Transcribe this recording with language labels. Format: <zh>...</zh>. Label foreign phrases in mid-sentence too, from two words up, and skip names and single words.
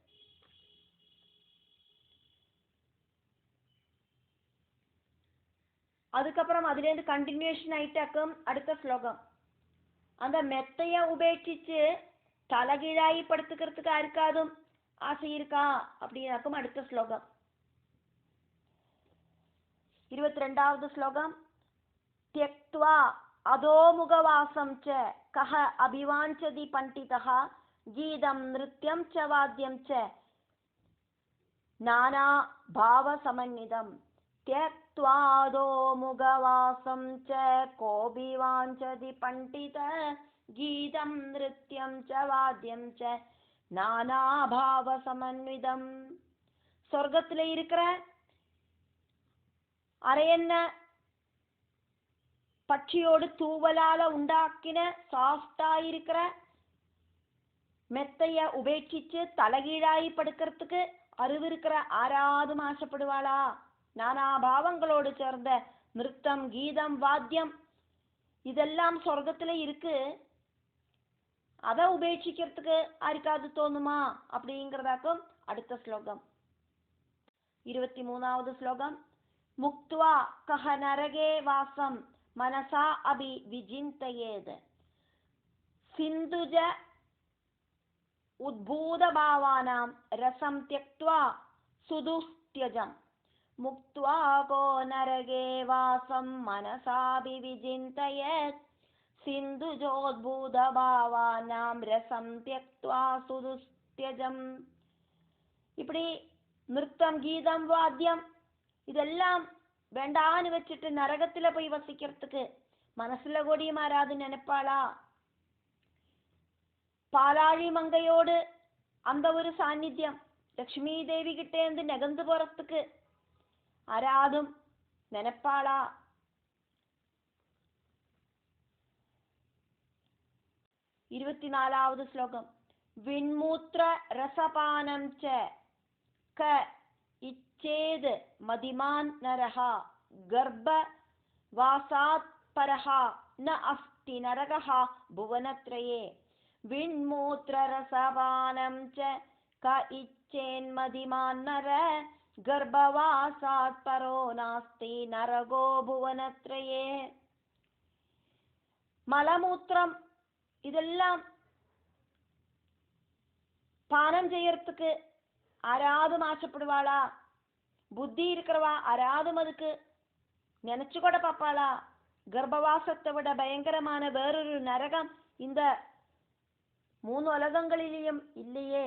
<ta>அதுக்கப்புறம் அதுலேருந்து கண்டினியூஷன் ஆயிட்டாக்கும் அடுத்த ஸ்லோகம். அந்த மெத்தைய உபேட்சிச்சு தலகீழாயி படுத்துக்கிறதுக்கு யாருக்காதும் ஆசை இருக்கா அப்படின்னாக்கும் அடுத்த ஸ்லோகம். 22வது ஸ்லோகம்.</ta> <sa>त्यक्त्वा अधोमुखवासं च कः अभिवाञ्छति पण्डितः गीतं नृत्यं च वाद्यं च नाना भावसमन्वितं. त्यक्त्वा अधोमुखवासं च कोऽभिवाञ्छति पण्डितः गीतं नृत्यं च वाद्यं च नाना भावसमन्वितं.</sa> <ta>சொர்க்கத்துல இருக்கிற அரையன்ன பட்சியோடு தூவலால உண்டாக்கின சாஃப்டா இருக்கிற மெத்தைய உபேட்சிச்சு தலகீழாயி படுக்கிறதுக்கு அறிவிருக்கிற ஆராதும் ஆசைப்படுவாளா? நானா பாவங்களோடு சேர்ந்த நிருத்தம் கீதம் வாத்தியம் இதெல்லாம் சொர்க்கத்துல இருக்கு, அதை உபேட்சிக்கிறதுக்கு யாருக்காவது தோணுமா அப்படிங்கிறதாக்கும் அடுத்த ஸ்லோகம். 23வது ஸ்லோகம்.</ta> <sa>मुक्त्वा कः नरके वासम् मनसा अभि विजिन्तयेत् सिन्धुज उद्भूतभावानां रसं त्यक्त्वा सुदुस्त्यजम्. मुक्त्वा को नरके वासं मनसाभि विजिन्तयेत् सिन्धुजोद्भूतभावानां रसं त्यक्त्वा सुदुस्त्यजम्.</sa> <ta>இப்படி நிருத்தம் கீதம் வாத்தியம் இதெல்லாம் வேண்டான்னு வச்சுட்டு நரகத்துல போய் வசிக்கிறதுக்கு மனசுல கூடிய மாறாது நினைப்பாளா? பாலாழி மங்கையோடு அந்த ஒரு சாநித்தியம் லக்ஷ்மி தேவி கிட்டே இருந்து நெகந்து போறதுக்கு ஆராதும் நினைப்பாளா? 24வது ஸ்லோகம்.</ta> <sa>विण्मूत्र रसपानं च क इच्छेद मदिमान नरः गर्भ वासात् परः न अस्ति नरकः भुवनत्रये. विण्मूत्र रसपानं च क इच्छेन्मदिमान नरः गर्भवासात् परो नास्ति नरको भुवनत्रये.</sa> <ta>மலமூத்திரம் இதெல்லாம் பானம் செய்யறதுக்கு ஆராதும் ஆசைப்படுவாளா? புத்தி இருக்கிறவா ஆராதும் அதுக்கு நினைச்சு கூட பார்ப்பாளா? கர்ப்பவாசத்தை விட பயங்கரமான வேறொரு நரகம் இந்த 3 உலகங்களிலேயும் இல்லையே.</ta>